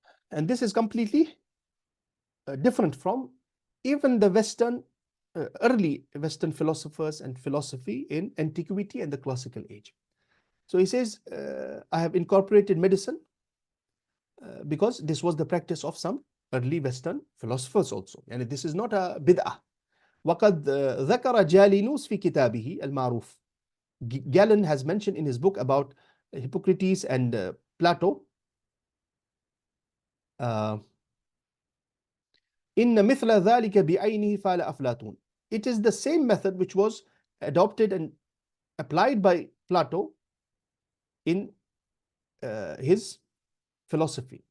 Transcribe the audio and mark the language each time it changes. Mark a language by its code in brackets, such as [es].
[en] And this is completely different from even the Western, early Western philosophers and philosophy in antiquity and the classical age. So he says, I have incorporated medicine because this was the practice of some early Western philosophers also. And this is not a bid'ah. [ar] وقد ذكر جالينوس في كتابه المعروف. [en] Galen has mentioned in his book about Hippocrates and Plato, [ar] إن مثل ذلك بعينه فعل أفلاطون. [en] It is the same method which was adopted and applied by Plato in his philosophy.